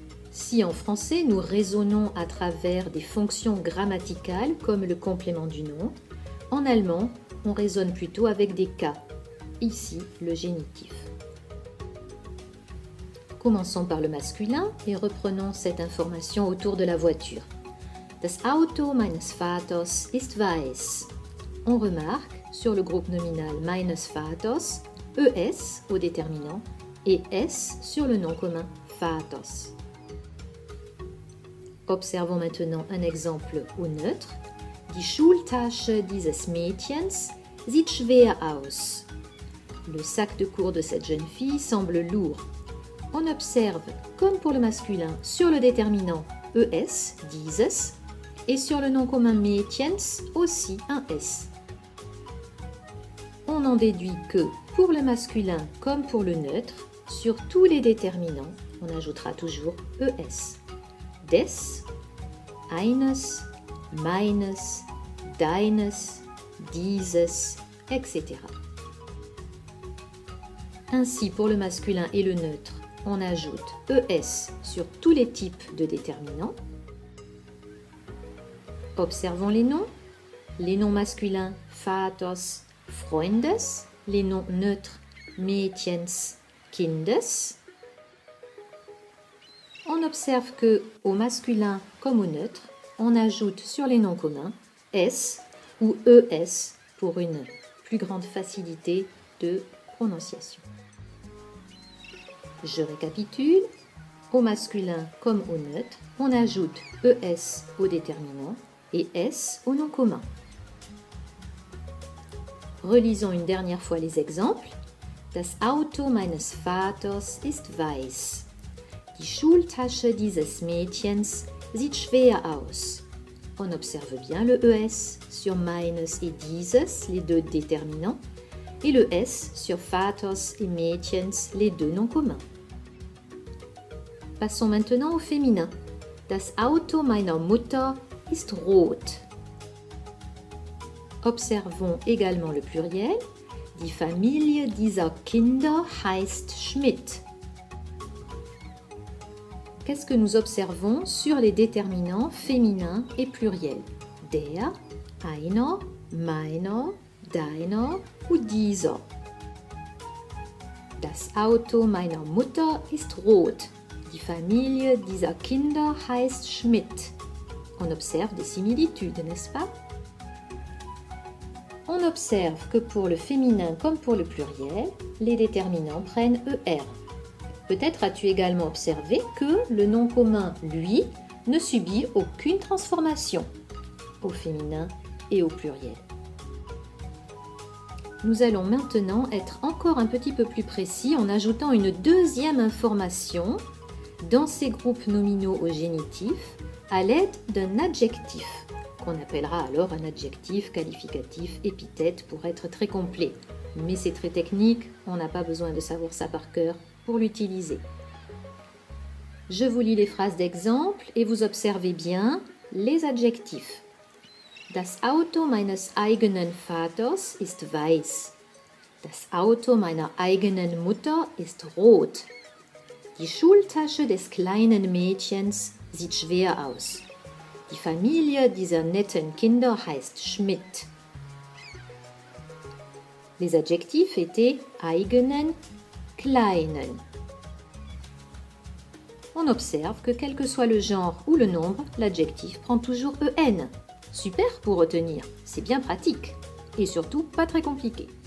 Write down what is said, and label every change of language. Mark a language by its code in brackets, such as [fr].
[fr] Si en français nous raisonnons à travers des fonctions grammaticales comme le complément du nom, en allemand on raisonne plutôt avec des cas. Ici, le génitif. Commençons par le masculin et reprenons cette information autour de la voiture. [de] Das Auto meines Vaters ist weiß. [fr] On remarque sur le groupe nominal [de] meines Vaters, [fr] ES au déterminant et S sur le nom commun Vaters. Observons maintenant un exemple au neutre. [de] Die Schultasche dieses Mädchens sieht schwer aus. [fr] Le sac de cours de cette jeune fille semble lourd. On observe, comme pour le masculin, sur le déterminant ES, dieses, et sur le nom commun Mädchens, aussi un S. On en déduit que, pour le masculin comme pour le neutre, sur tous les déterminants, on ajoutera toujours ES. [de] Des, eines, meines, deines, dieses, etc. [fr] Ainsi, pour le masculin et le neutre, on ajoute ES sur tous les types de déterminants. Observons les noms. Les noms masculins Vaters, Freundes, les noms neutres Mädchens, Kindes. On observe que au masculin comme au neutre, on ajoute sur les noms communs S ou ES pour une plus grande facilité de prononciation. Je récapitule. Au masculin comme au neutre, on ajoute ES au déterminant et S au nom commun. Relisons une dernière fois les exemples. [de] Das Auto meines Vaters ist weiß. Die Schultasche dieses Mädchens sieht schwer aus. [fr] On observe bien le ES sur meines et dieses, les deux déterminants, et le S sur Vaters et Mädchens, les deux noms communs. Passons maintenant au féminin. [de] Das Auto meiner Mutter ist rot. [fr] Observons également le pluriel. [de] Die Familie dieser Kinder heißt Schmidt. [fr] Qu'est-ce que nous observons sur les déterminants féminins et pluriels? [de] Der, einer, meiner, deiner ou dieser. Das Auto meiner Mutter ist rot. Die Familie dieser Kinder heißt Schmidt. [fr] On observe des similitudes, n'est-ce pas? On observe que pour le féminin comme pour le pluriel, les déterminants prennent ER. Peut-être as-tu également observé que le nom commun « lui » ne subit aucune transformation au féminin et au pluriel. Nous allons maintenant être encore un petit peu plus précis en ajoutant une deuxième information dans ces groupes nominaux au génitif à l'aide d'un adjectif, qu'on appellera alors un adjectif, qualificatif, épithète pour être très complet. Mais c'est très technique, on n'a pas besoin de savoir ça par cœur pour l'utiliser. Je vous lis les phrases d'exemple et vous observez bien les adjectifs. [de] Das Auto meines eigenen Vaters ist weiß. Das Auto meiner eigenen Mutter ist rot. Die Schultasche des kleinen Mädchens sieht schwer aus. Die Familie dieser netten Kinder heißt Schmidt. [fr] Les adjectifs étaient eigenen, kleinen. On observe que quel que soit le genre ou le nombre, l'adjectif prend toujours EN. Super pour retenir, c'est bien pratique et surtout pas très compliqué.